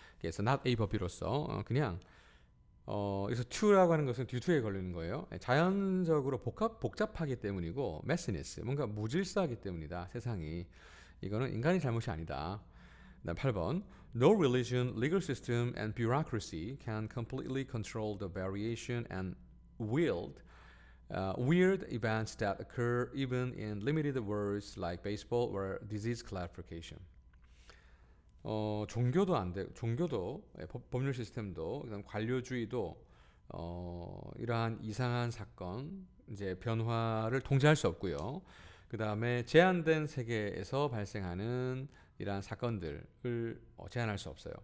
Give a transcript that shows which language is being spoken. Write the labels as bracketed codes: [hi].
[ko] 그래서 [en] not A but B [ko] 로서 그냥 그래서 to라고 하는 것은 [en] due to [ko] 에 걸리는 거예요. 자연적으로 복잡하기 때문이고 messiness, 뭔가 무질서하기 때문이다. 세상이. 이거는 인간의 잘못이 아니다. 그다음 8번. [en] No religion, legal system, and bureaucracy can completely control the variation and weird events that occur even in limited words like baseball or disease classification. [ko] 종교도 안 돼. 종교도 법률 시스템도 그다음 관료주의도 이러한 이상한 사건 이제 변화를 통제할 수 없고요. 그다음에 제한된 세계에서 발생하는 이러한 사건들을 제한할 수 없어요.